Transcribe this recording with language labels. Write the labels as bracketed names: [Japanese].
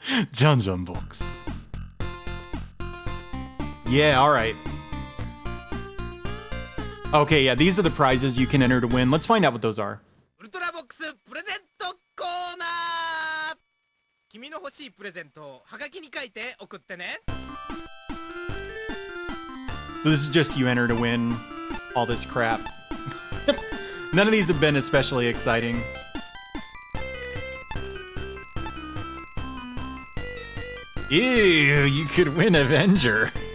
[English] John Box. Yeah, all right. Okay, yeah, these are the prizes you can enter to win. Let's find out what those are. [Japanese] ウルトラボックスプレゼントコーナー。君の欲しいプレゼントをハガキに書いて送ってね。 [English] So this is just you enter to win all this crap. None of these have been especially exciting. Ew, you could win Avenger.